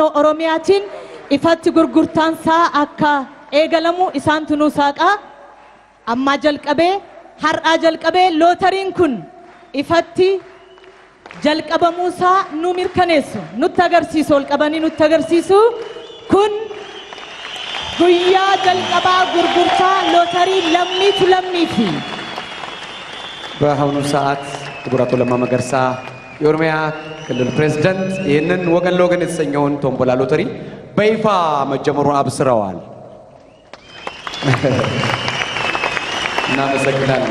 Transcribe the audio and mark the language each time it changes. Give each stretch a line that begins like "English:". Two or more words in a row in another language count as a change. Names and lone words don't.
Oromo: Naannoo Oromiyaatiin ifatti gurgurtaan isaa akka eegalamu isaantu nu saaqa amma jalqabee har'aa jalqabee lootariin kun ifatti jalqabamuusaa nu mirkaneessu nutti agarsiisu ol qabanii nutti agarsiisu kun guyyaa jalqabaa gurgurtaa lootarii lammiitu lammiifi
Amharic: በአሁኑ ሰዓት ክቡር አቶ ለማ መገርሳ የኦሮሚያ ክልል ፕሬዝዳንት ይህንን ወገን ለወገን የተሰኘውን ቶምቦላ ሎተሪ በይፋ መጀመሩን አብስረዋል። እናመሰግናለን።